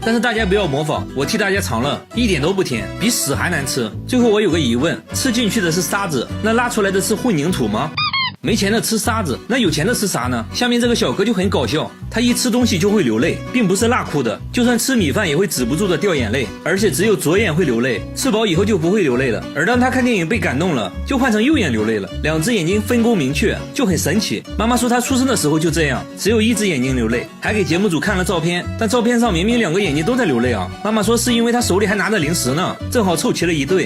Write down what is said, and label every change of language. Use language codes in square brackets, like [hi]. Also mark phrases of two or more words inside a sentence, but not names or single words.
[zh] 但是大家不要模仿，我替大家嘗了，一點都不甜，比屎還難吃。最後我有個疑問，吃進去的是沙子，那拉出來的是混凝土嗎？没錢的吃沙子，那有錢的吃啥呢？下面這個小哥就很搞笑，他一吃東西就會流淚，並不是辣哭的，就算吃米飯也會止不住的掉眼淚，而且只有左眼會流淚，吃飽以後就不會流淚了。而當他看電影被感動了，就換成右眼流淚了，2隻眼睛分工明確，就很神奇。媽媽說他出生的時候就這樣，只有1隻眼睛流淚，還給節目組看了照片，但照片上明明2個眼睛都在流淚啊。媽媽說是因為他手裡還拿着零食呢，正好湊齊了一對。